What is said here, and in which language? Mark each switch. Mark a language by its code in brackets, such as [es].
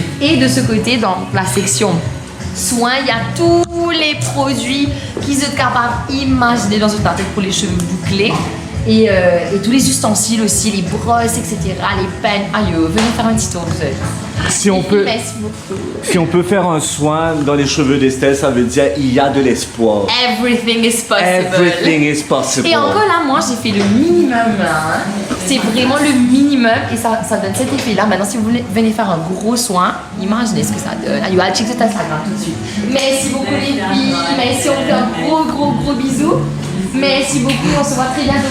[fr] Et de ce côté, dans la section soins, il y a tous les produits qu'ils sont capables d'imaginer dans une tête pour les cheveux bouclés. Et tous les ustensiles aussi, les brosses, etc., les peines. Aïe, venez faire un petit tour, vous savez. Si on peut, Merci beaucoup. si on peut faire un soin dans les cheveux d'Estelle, ça veut dire il y a de l'espoir. [en] Everything is possible. Everything is possible. [fr] Et encore là, moi, j'ai fait le minimum. Hein. C'est vraiment le minimum et ça donne cet effet-là. Maintenant, si vous venez faire un gros soin, imaginez ce que ça donne. Allez, check sur Instagram tout de suite. Merci beaucoup les filles. Merci, on fait un gros bisou. Merci beaucoup, on se voit très bientôt.